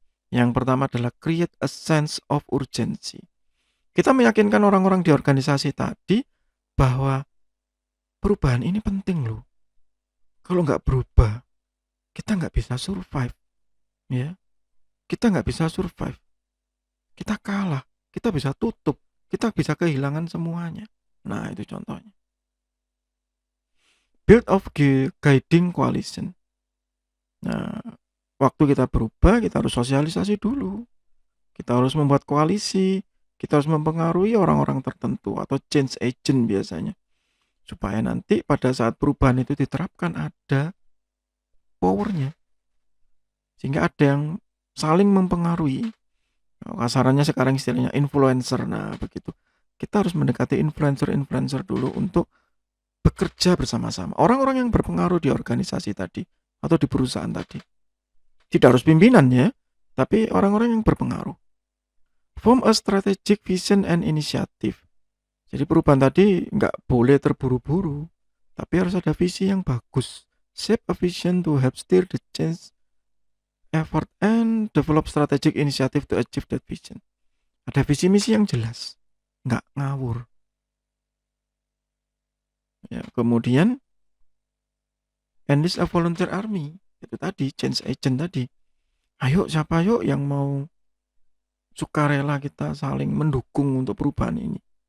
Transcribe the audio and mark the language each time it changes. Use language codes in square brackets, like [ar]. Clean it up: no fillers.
[id] Yang pertama adalah [en] create a sense of urgency. [id] Kita meyakinkan orang-orang di organisasi tadi bahwa perubahan ini penting loh. Kalau nggak berubah, kita nggak bisa survive. Ya, kita nggak bisa survive. Kita kalah, kita bisa tutup, kita bisa kehilangan semuanya. Nah, itu contohnya. [en] Build of guiding coalition. [id] Nah, waktu kita berubah, kita harus sosialisasi dulu. Kita harus membuat koalisi, kita harus mempengaruhi orang-orang tertentu atau change agent biasanya. Supaya nanti pada saat perubahan itu diterapkan ada powernya. Sehingga ada yang saling mempengaruhi. Kasarannya sekarang istilahnya influencer. Nah, begitu. Kita harus mendekati influencer-influencer dulu untuk bekerja bersama-sama. Orang-orang yang berpengaruh di organisasi tadi atau di perusahaan tadi. Tidak harus pimpinan ya, tapi orang-orang yang berpengaruh. [en] Form a strategic vision and initiative. [id] Jadi perubahan tadi nggak boleh terburu-buru, tapi harus ada visi yang bagus. [en] Shape a vision to help steer the change effort and develop strategic initiative to achieve that vision. [id] Ada visi misi yang jelas, nggak ngawur. Ya, kemudian [en] enlist a volunteer army. [id] Itu tadi, change agent tadi. Ayo siapa yuk yang mau sukarela kita saling mendukung untuk perubahan ini.